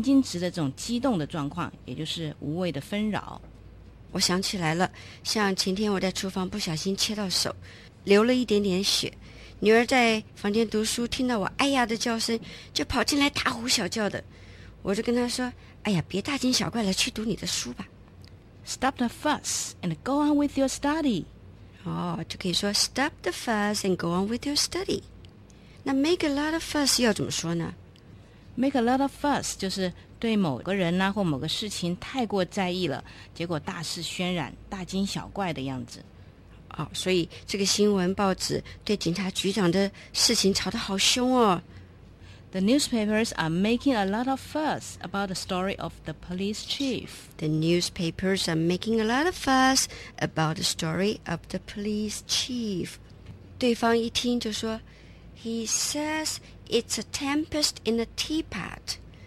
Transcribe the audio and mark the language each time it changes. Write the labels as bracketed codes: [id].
[zh] 经值的这种激动的状况，也就是无谓的纷扰。我想起来了，像前天我在厨房不小心切到手，流了一点点血，女儿在房间读书，听到我哎呀的叫声，就跑进来大呼小叫的。我就跟她说，哎呀，别大惊小怪了，去读你的书吧。 [en] Stop the fuss and go on with your study。哦， [zh] 就可以说 [en] Stop the fuss and go on with your study。 [zh] 那 make a lot of fuss 要怎么说呢？ Make a lot of fuss 就是对某个人呢、或某个事情太过在意了，结果大肆渲染，大惊小怪的样子。哦，所以这个新闻报纸对警察局长的事情吵得好凶哦。 [en] The newspapers are making a lot of fuss about the story of the police chief. The newspapers are making a lot of fuss about the story of the police chief. [zh] 对方一听就说 [en] He says it's a tempest in a teapot.